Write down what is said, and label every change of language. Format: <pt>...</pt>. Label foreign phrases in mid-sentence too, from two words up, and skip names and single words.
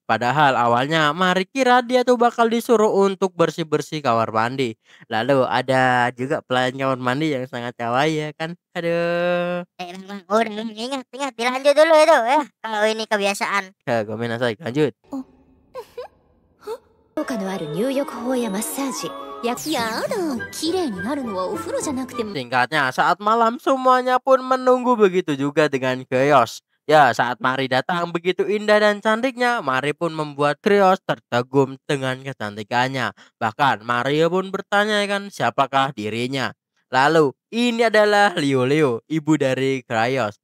<id>Padahal awalnya Mari kira dia tuh bakal disuruh untuk bersih-bersih kamar mandi. Lalu ada juga pelayan kamar mandi yang sangat kawaii ya kan. Aduh. Bang, udah Bang, ingat ingat dilanjut dulu itu ya. Kalau ini kebiasaan. Ya, gomenasai, lanjut.</id> <ja>効果のある入浴法やマッサージやだ綺麗になるのはお風呂じゃなくても</ja> <id>Singkatnya, saat malam semuanya pun menunggu begitu juga dengan Krios. Ya, saat Mari datang begitu indah dan cantiknya, Mari pun membuat Krios terkagum dengan kecantikannya. Bahkan Mari pun bertanya kan siapakah dirinya. Lalu, ini adalah Liu, ibu dari Krios.</id>